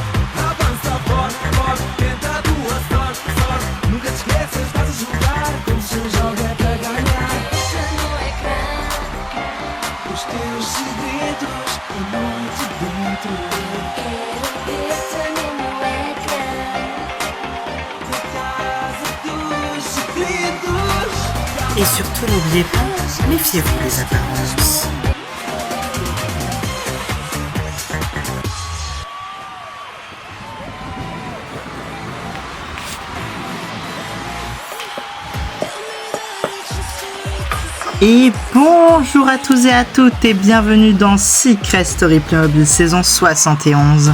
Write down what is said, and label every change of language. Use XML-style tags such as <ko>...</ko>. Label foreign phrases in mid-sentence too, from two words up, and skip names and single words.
<pt>Avança forte, forte, tenta a tua sorte, sorte, nunca te esqueças, estás a jogar como se joga para ganhar. Os teus segredos, a noite dentro. Quero ver-te no meu ecrã. Da casa dos segredos.</pt> <fr>Et surtout, n'oubliez pas, méfiez-vous des apparences. Et bonjour à tous et à toutes et bienvenue dans Secret Story Playmobil saison 71.</fr>